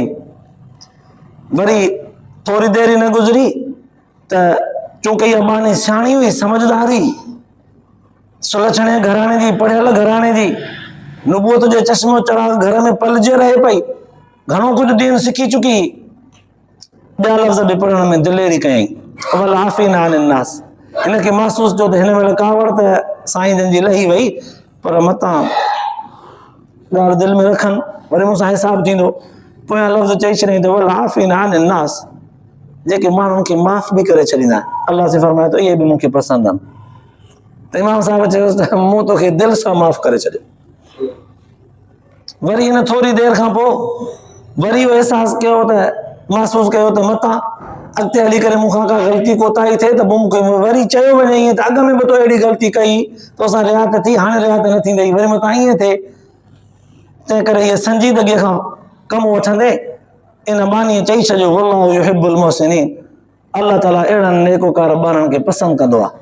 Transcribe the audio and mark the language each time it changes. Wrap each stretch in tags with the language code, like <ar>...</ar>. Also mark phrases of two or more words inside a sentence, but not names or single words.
<sd>वरी थोरी देरि न गुज़री त चूंकि इहा बानी सियाणी हुई, समझदारी, सुलछणे घराणे जी, पढ़ियल घराणे जी, नुबूवत जो चश्मो चराग घर में पलिजे रहे पई, घणो कुझु दीन सिखी चुकी, ॿिया लफ़्ज़ बि पढ़ण में दिलेरी कयईं</sd> <ar>والعافين عن الناس,</ar> <sd>हिनखे महसूस थियो त हिन महिल कावड़ त साईं जन जी लही वई पर मतां ॻाल्हि दिलि में रखनि, वरी मूंसां हिसाब थींदो, पोयां लफ़्ज़ चई छॾियईं त</sd> <ar>والعافين عن الناس,</ar> <sd>जेके माण्हुनि खे माफ़ बि करे छॾींदा आहिनि, अल्लाह से फरमाए थो इहे बि मूंखे पसंदि आहिनि। त इमाम साहब चयोसि त मूं तोखे दिलि सां माफ़ करे छॾियो। वरी हिन थोरी देरि खां पोइ वरी उहो अहसासु कयो त महसूसु कयो त मतां अॻिते हली करे मूंखां का ग़लती कोताही थिए त पोइ मूंखे वरी चयो वञे ईअं त अॻ में बि तो अहिड़ी ग़लती कई तोसां रिआयत थी, हाणे रिआयत न थींदई, वरी मतां ईअं थिए, तंहिं करे इहे संजीदगीअ खां कमु वठंदे इन बानीअ चई छॾियो</sd> <ar>والله يحب المحسنين,</ar> <sd>अल्लाह ताला अहिड़नि नेकोकार ॿारनि खे पसंदि कंदो आहे।</sd>